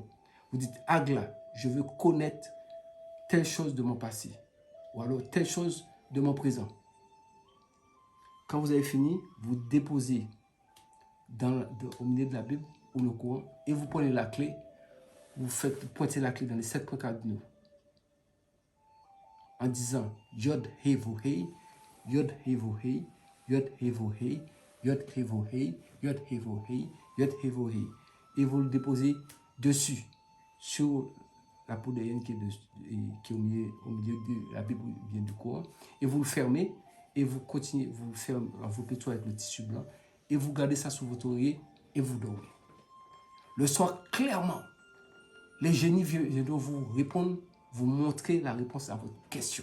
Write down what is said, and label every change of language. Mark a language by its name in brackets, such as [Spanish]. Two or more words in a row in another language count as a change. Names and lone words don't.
[French] Vous dites Agla, je veux connaître telle chose de mon passé, ou alors telle chose de mon présent. Quand vous avez fini, vous déposez au milieu de la Bible ou le courant et vous prenez la clé, vous pointez la clé dans les 7 points cardinaux en disant Yod Hevo Hei, Yod Hevo Hei, Yod Hevo Hei, Yod Hevo Hei, Yod Hevo Hei, Yod Hevo Hei. Et vous le déposez dessus, sur la peau de hyène qui est au milieu de la Bible ou bien du courant. Et vous le fermez et vous continuez, vous le fermez, vous pétez avec le tissu blanc et vous gardez ça sous votre oreiller et vous dormez. Le soir, clairement, les génies viennent vous répondre, vous montrer la réponse à votre question.